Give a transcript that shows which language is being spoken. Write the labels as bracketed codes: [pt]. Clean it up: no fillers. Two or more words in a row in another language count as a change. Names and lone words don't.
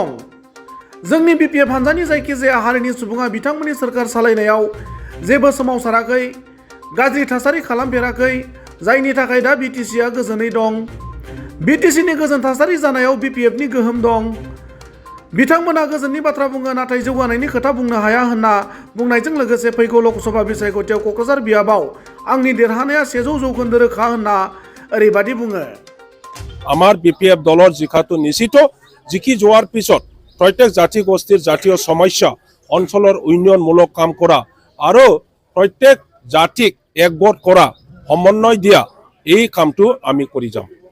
[brx] जोंनि बिपिएफ हान्जानि जायखिजाया हारिनि सुबुङा बिथांमोननि सोरखार सालायनायाव जेबो सोमावसाराखै, गाज्रि थासारि खालामफेराखै, जायनि थाखाय दा बिटिसिआ गोजोनै दं। बिटिसिनि गोजोन थासारि जानायाव बिपिएफनि गोहोम दं। बिथांमोना गोजोननि बाथ्रा बुङो नाथाय जौगानायनि खोथा बुंनो हाया होनना बुंनायजों लोगोसे फैगौ लकसभा बिसायख'थियाव क'क्राझार बियाबाव आंनि देरहानाया 100% रोखा होनना ओरैबादि बुङो। [as] আমার বিপিএফ দলৰ জিকাটো নিশ্চিত, জিকি যোৱাৰ পিছত প্ৰত্যেক জাতি গোষ্ঠীৰ জাতীয় সমস্যা অঞ্চলৰ উন্নয়নমূলক কাম কৰা আৰু প্ৰত্যেক জাতিক একগোট কৰা, সমন্বয় দিয়া, এই কামটো আমি কৰি যাম।